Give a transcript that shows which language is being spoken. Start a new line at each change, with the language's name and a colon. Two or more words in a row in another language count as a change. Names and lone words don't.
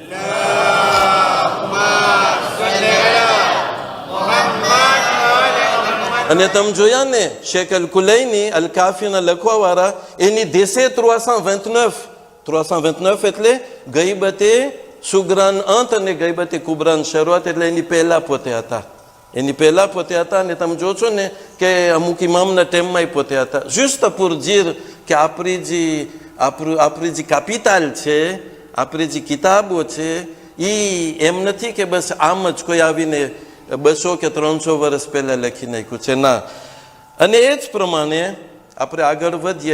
Gujarati: અને તમે જોયા ને, શેખ અલ કુલૈની અલ કાફીના લખવા વાળા, એની દેશે 329 એટલે ગઈબતે સુગ્રાન અંત અને ગઈબતે કુબરાન શરૂઆત, એટલે એની પહેલા પોતે હતા. એની પહેલા પોતે હતા અને તમે જોશો ને કે અમુક ઇમામના ટાઈમમાં પોતે હતા.
French: juste pour dire
Gujarati: કે આપણી જે કાપિતાલ છે, આપણી જે કિતાબો છે, એ એમ નથી કે બસ આમ જ કોઈ આવીને 200 કે 300 વર્ષ પહેલા લખી નાખ્યું છે, ના. અને એ જ પ્રમાણે આપણે આગળ વધીએ.